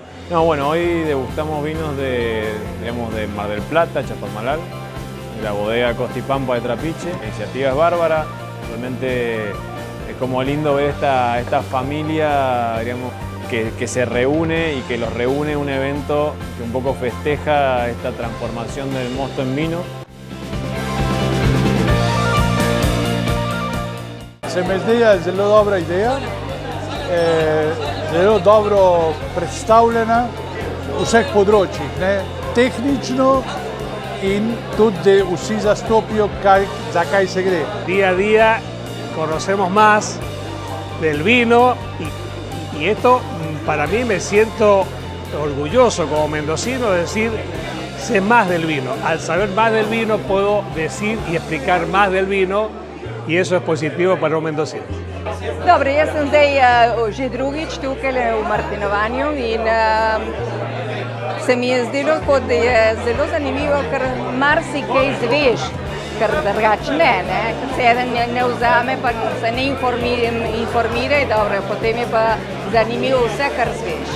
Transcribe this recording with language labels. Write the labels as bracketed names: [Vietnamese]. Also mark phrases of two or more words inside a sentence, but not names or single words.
[Spanish] No, bueno, hoy degustamos vinos de Mar del Plata, Chapadmalal, de la bodega Costa y Pampa de Trapiche. La iniciativa es bárbara, realmente es como lindo ver esta familia, digamos, que se reúne y que los reúne un evento que un poco festeja esta transformación del mosto en vino. [Slovenian] Se mi zdi zelo dobra ideja, zelo dobro predstavljena v vseh področjih, ne? Tehnično in tudi vsi zastopijo, za kaj se gre. [Spanish] Día a día conocemos más del vino y esto para mí me siento orgulloso como mendocino de decir sé más del vino. Al saber más del vino puedo decir y explicar más del vino i eso je positivo para un mendocino. [Slovenian] Dobro, jaz sem zdaj že drugič tukaj v Martinovanju in se mi je zdelo, kot da je zelo zanimivo, ker marsikaj izveš, ker drugače ne, ker se eden ne vzame, pa se ne informira, dobro, potem je pa zanimivo vse, kar izveš.